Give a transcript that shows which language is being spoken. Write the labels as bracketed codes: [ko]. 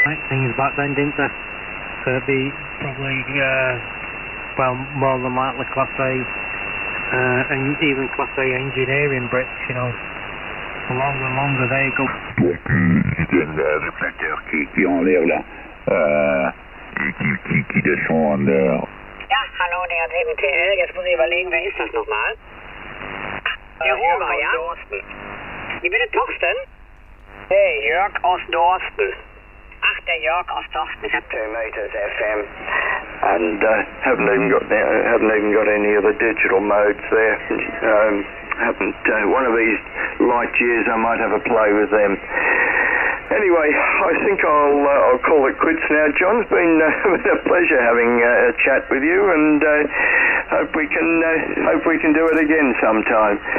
[en] Things back then, didn't they? It'd be probably, well, more than likely Class A, and even Class A engineering bricks, you know. The longer they go. [fr] C'est le répéteur qui est en l'air là, qui descend en l'air. [de] Ja, hallo, der DMTL. Jetzt muss ich überlegen, wer ist das nochmal? Der Huber, ja? Dorsten. Wie bitte, Torsten? Hey, Jörg aus Dorsten. Ach, der Jörg aus Dorsten. Ich hab 2 meters FM. [en] And haven't even got any of the digital modes there. One of these light years I might have a play with them. Anyway, I think I'll call it quits now. John, it's been a pleasure having a chat with you, and hope we can do it again sometime.